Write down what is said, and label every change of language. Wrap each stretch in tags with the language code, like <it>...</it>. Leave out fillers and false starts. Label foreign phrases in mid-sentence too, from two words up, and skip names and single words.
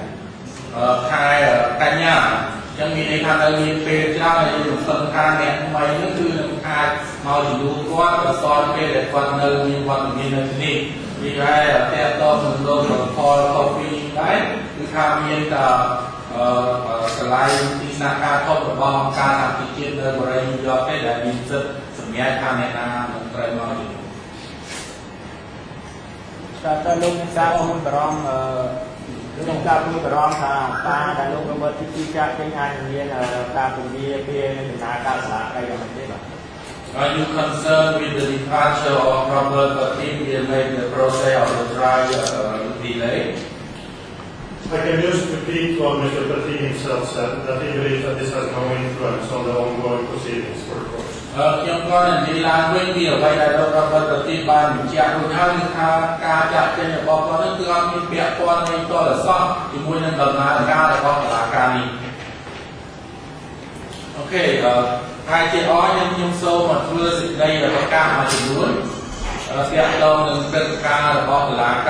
<km>កញ្ញាចឹងមានន័យថានៅមានពេលច្រើនហើយយើងសង្ឃថាអ្នកថ្មីនោះគឺនឹងអាចមកជំនួសគាត់បើស្គាល់ពេលដែលគាត់នៅមានវត្តមាននៅទីនេះពីហើយតែតទៅនឹងលោកផលខូពីដែរគឺថាមានតែកន្លែងទីស្នាក់ការធំរបស់អង្គការសហជីវជាតិនៅបរិយាញូវយ៉កទេដែលមានសិទ្ធិសម្រាប់ថាអ្នកណានឹងត្រូវមកជំនួស តើលោកអ្នកសាមួយបារម្ភក្នុងការព្រួយបារម្ភថាការដែលលោករបស់ទីចាត់ចេញអាចមានការពន្យាពេលនៃដំណើរការសាលាក្តីយ៉ាងម៉េចទេបាទ</km> <en>Are you concerned with the departure of Robert Patin will make the process of the trial delay? I can just repeat what Mr. Petit himself said, that he believes that this has no influence on the ongoing proceedings for the court.</en> <km>ខ្ញុំគាត់និយាយឡើងវិញពីអ្វីដែលលោករដ្ឋប្រតិបានបញ្ជាក់រួចហើយគឺថាការចាត់ចែងរបស់គាត់នេះគឺអត់មានពាក់ព័ន្ធនឹងតលសោះជាមួយនឹងដំណើរការរបស់តុលាការនេះ អូខេហើយជាអខ្ញុំសូមធ្វើសេចក្តីប្រកាសមួយចំនួនទាក់ទងនឹងព្រឹត្តិការណ៍របស់តុលា</km>